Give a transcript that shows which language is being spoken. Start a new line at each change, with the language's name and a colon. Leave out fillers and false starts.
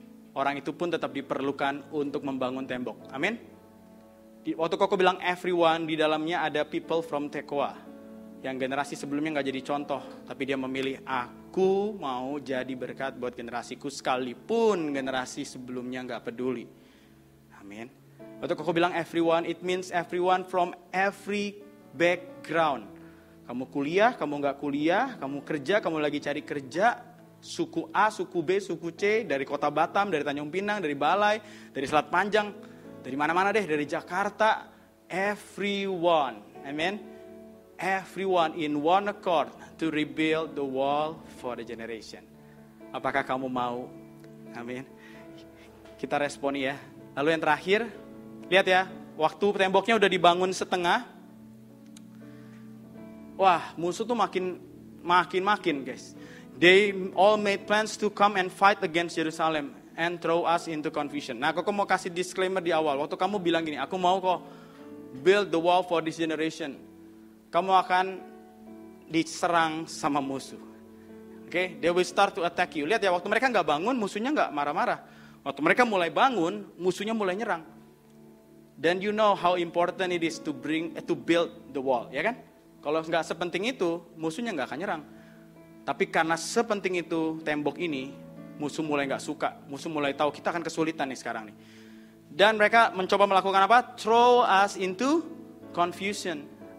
Indonesian: Orang itu pun tetap diperlukan untuk membangun tembok. Amin. Waktu Koko bilang everyone, di dalamnya ada people from Tekoa. Yang generasi sebelumnya gak jadi contoh. Tapi dia memilih, aku mau jadi berkat buat generasiku sekalipun generasi sebelumnya gak peduli. Amin. Waktu Koko bilang
English: everyone, it means everyone from every background. Kamu kuliah, kamu gak kuliah, kamu kerja, kamu lagi cari kerja. Suku A, suku B, suku C, dari kota Batam, dari Tanjung Pinang, dari Balai, dari Selat Panjang, dari mana-mana deh, dari Jakarta. Everyone, amen. Everyone in one accord to rebuild the wall for the generation.
Indonesian: Apakah kamu mau? Amin. Kita respon ya. Lalu yang terakhir, lihat ya, waktu temboknya udah dibangun setengah. Wah, musuh tuh makin guys.
English: They all made plans to come and fight against Jerusalem and throw us into confusion.
Indonesian: Nah, aku mau kasih disclaimer di awal. Waktu kamu bilang gini, aku mau kok
English: build the wall for this generation.
Indonesian: Kamu akan diserang sama musuh. Oke,
English: they will start to attack you.
Indonesian: Lihat ya, waktu mereka nggak bangun, musuhnya nggak marah-marah. Waktu mereka mulai bangun, musuhnya mulai nyerang.
English: Then you know how important it is to build the wall,
Indonesian: ya kan? Kalau nggak sepenting itu, musuhnya nggak akan nyerang. Tapi karena sepenting itu tembok ini, musuh mulai nggak suka. Musuh mulai tahu kita akan kesulitan nih sekarang nih. Dan mereka mencoba melakukan apa?
English: Throw us into confusion.